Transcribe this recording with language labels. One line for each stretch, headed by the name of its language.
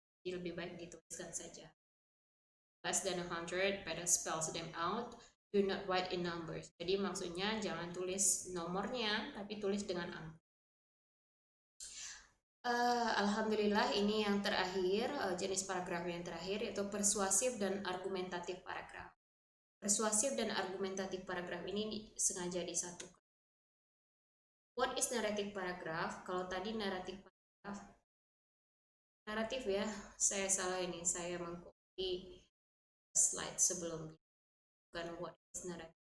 Indonesian: Jadi lebih baik dituliskan saja.
English: Less than 100, better spell them out. Do not write in numbers.
Indonesian: Jadi maksudnya jangan tulis nomornya, tapi tulis dengan angka. Alhamdulillah ini yang terakhir, jenis paragraf yang terakhir, yaitu persuasif dan argumentatif paragraf. Persuasif dan argumentatif paragraf ini sengaja disatukan.
English: What is narrative paragraph?
Indonesian: Kalau tadi naratif paragraf, naratif ya, saya salah ini, saya mengcopy slide sebelumnya. Bukan
English: what is narrative.